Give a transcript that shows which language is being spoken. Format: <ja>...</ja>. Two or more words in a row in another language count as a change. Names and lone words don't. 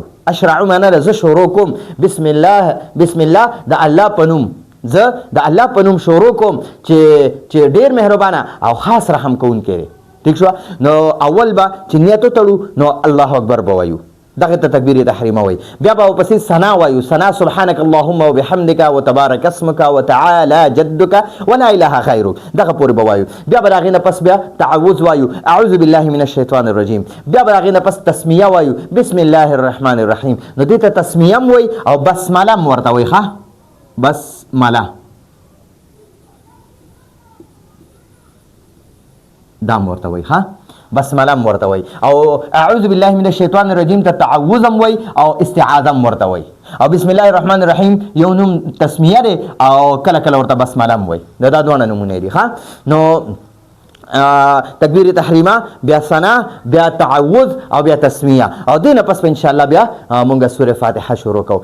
<ps>اشرعو معنا ده زه شروع کوم.</ps> <ar>بسم الله</ar> <ps>د الله په نوم، زه د الله په نوم شروع کوم چې ډیر مهربانه او خاص رحم کوونکی دی. ٹھیک شو. نو اول به چې نیت وتړو نو</ps> <ar>الله اکبر</ar> <ps>به وایو، دغه ته تکبیر تحریمه وایي. بیا به ورپسې ثنا وایو، ثنا</ps> <ar>سبحانک اللهم وبحمدک وتبارک اسمک وتعالى جدک ولا اله غیرک،</ar> <ps>دغه پورې به وایو. بیا به د هغې نه پس بیا تعوذ وایو،</ps> <ar>اعوذ بالله من الشیطان الرجیم.</ar> <ps>بیا به د هغې نه پس تسمیه وایو،</ps> <ar>بسم الله الرحمن الرحیم.</ar> <ps>نو دې ته تسمیه هم وایي او بسمله هم ورته وایي. ښه، بسمله دا ورته وایي. ها، بسمله هم ورته وایي. او</ps> <ar>اعوذ بالله من الشیطان الرجیم</ar> <ps>ته تعوذ هم وایي او استعاذه هم ورته وایي. او</ps> <ar>بسم الله الرحمن الرحیم</ar> <ps>یو نوم تسمیه دی او کله کله ورته بسمله هم وایي. دا دواړه نومونه دي. ها، نو تکبیر تحریمه، بیا ثنا، بیا تعوذ او بیا تسمیه. او دې نه پس به انشاءالله بیا مونږ سوره فاتحه شروع کوو.</ps>